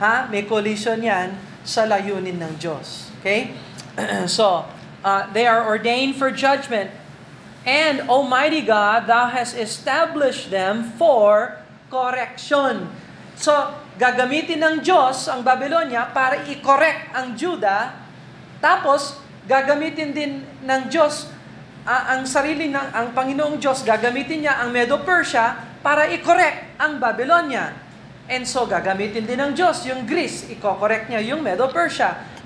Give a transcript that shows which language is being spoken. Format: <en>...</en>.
<tl>May collision yan sa layunin ng Diyos.</tl> <en>Okay? So, they are ordained for judgment. And, Almighty God, Thou hast established them for correction.</en> <tl>So, gagamitin ng Diyos ang Babylonia para i-correct ang Judah. Tapos, gagamitin din ng Diyos ang Panginoong Diyos, gagamitin niya ang Medo-Persia para i-correct ang Babylonia. And so, gagamitin din ng Diyos yung Greece, i-correct niya yung Medo-Persia.</tl>